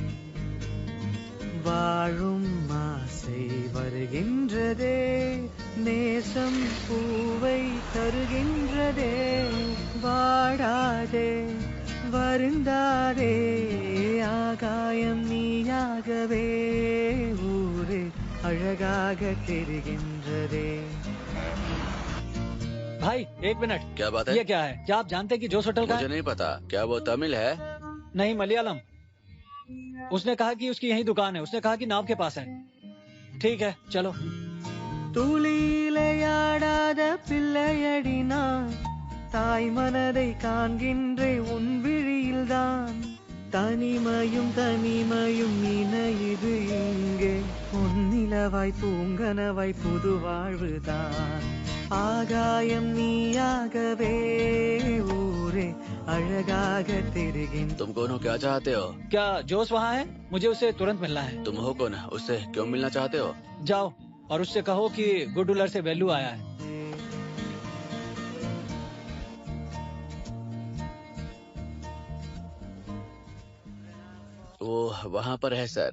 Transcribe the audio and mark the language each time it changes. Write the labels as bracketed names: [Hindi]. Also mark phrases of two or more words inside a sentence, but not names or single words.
[Tamil] வாழும் ஆசை வருகின்றதே நேசம் பூவை தருகின்றதே வாடாதே வருந்தாதே ஆகாயம் நீயாகவே ஊரே அழகாக தெரிகின்றதே [Hindi] भाई एक मिनट। क्या बात है? ये क्या है? क्या आप जानते हैं कि जोस होटल का मुझे है? नहीं पता। क्या वो तमिल है? नहीं, मलयालम। उसने कहा कि उसकी यही दुकान है। उसने कहा कि नाव के पास है। ठीक है, चलो। [Tamil] துளியிலையாடாத பிள்ளையடி நான் தாய் மனதை காண்கின்றே உன் விழியில்தான் தனிமையும் தனிமையும் இணையுது இங்கே பொன்னிலவாய் பூங்கனவாய் புது வாழ்வுதான் ஆகாயம் நீயாகவே ஊரே அழகாக தெரிகின்ற [Hindi] तुम कौन हो? क्या चाहते हो? क्या जोस वहाँ है? मुझे उससे तुरंत मिलना है। तुम हो कौन? उससे क्यों मिलना चाहते हो? जाओ और उससे कहो कि गुडुलर से वेल्लू आया है। वो वहाँ पर है सर।